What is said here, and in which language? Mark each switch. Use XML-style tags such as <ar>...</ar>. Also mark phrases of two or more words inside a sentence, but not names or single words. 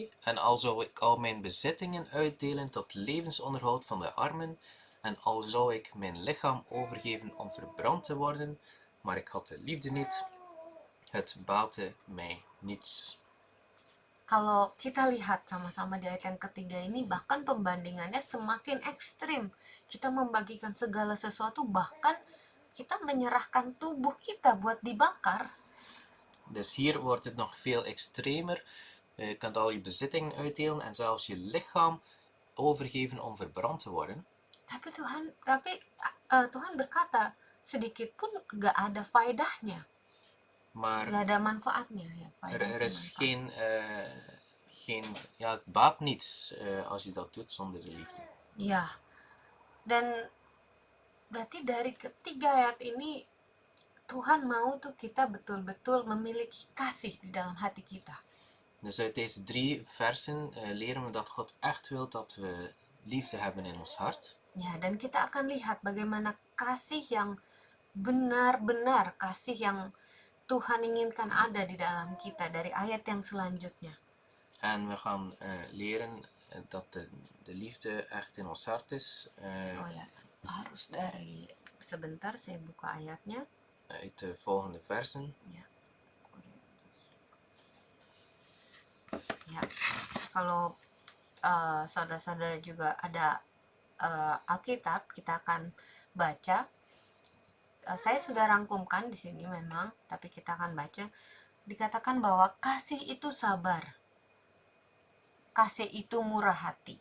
<nl>En al zou ik al mijn bezittingen uitdelen tot levensonderhoud van de armen, en al zou ik mijn lichaam overgeven om verbrand te worden, maar ik had de liefde niet, het baatte mij niets.</nl> <id>Kalau kita lihat sama-sama di ayat yang ketiga ini, bahkan pembandingannya semakin ekstrim. Kita membagikan segala sesuatu, bahkan kita menyerahkan tubuh kita buat dibakar.</id> <nl>Dus hier wordt het nog veel extremer. Je kunt al je bezittingen uitdelen en zelfs je lichaam overgeven om verbrand te worden.</nl> <id>Tapi Tuhan berkata, sedikit pun gak ada faedahnya.</id> <nl>Maar</nl> <id>Gak ada manfaatnya ya.</id> <nl>er is het baat niets als je dat doet zonder de liefde.</nl> <id>Ya, dan berarti dari ketiga ayat ini Tuhan mau tuh kita betul-betul memiliki kasih di dalam hati kita.</id> <nl>Dus uit deze 3 versen leren we dat God echt wil dat we liefde hebben in ons hart.</nl> <id>Ya, dan kita akan lihat bagaimana kasih yang benar-benar, kasih yang Tuhan inginkan ada di dalam kita dari ayat yang selanjutnya.</id> <nl>En we gaan leren dat de liefde echt in ons hart is.</nl> <id>Oh ya, harus dari sebentar saya buka ayatnya.</id> <nl>Uit de volgende versen.</nl> <id>Ya. Ya, kalau saudara-saudara juga ada Alkitab, kita akan baca. Saya sudah rangkumkan di sini memang, tapi kita akan baca dikatakan bahwa kasih itu sabar, kasih itu murah hati.</id>